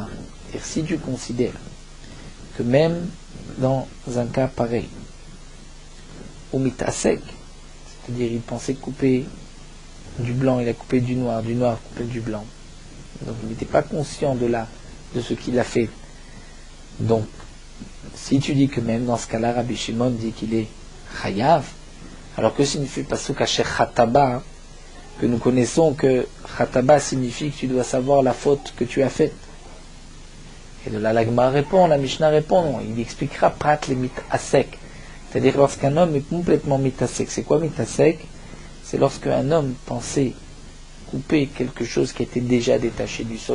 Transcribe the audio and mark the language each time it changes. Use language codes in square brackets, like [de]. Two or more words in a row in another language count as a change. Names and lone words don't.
[fr] Et si tu considères que même dans un cas pareil, au mitasek, c'est-à-dire il pensait couper du blanc, il a coupé du noir coupé du blanc. Donc il n'était pas conscient de ce qu'il a fait. Donc, si tu dis que même dans ce cas-là, Rabbi Shimon dit qu'il est chayav, alors que signifie [he] פסוק אשר חטא בה, [fr] que nous connaissons que chataba signifie que tu dois savoir la faute que tu as faite. Et de là, l'Agma répond, la Mishnah répond, non, il expliquera [he] פרט למתעסק. [fr] C'est-à-dire lorsqu'un homme est complètement mitasek. C'est quoi mitasek? C'est lorsqu'un homme pensait couper quelque chose qui était déjà détaché du sol.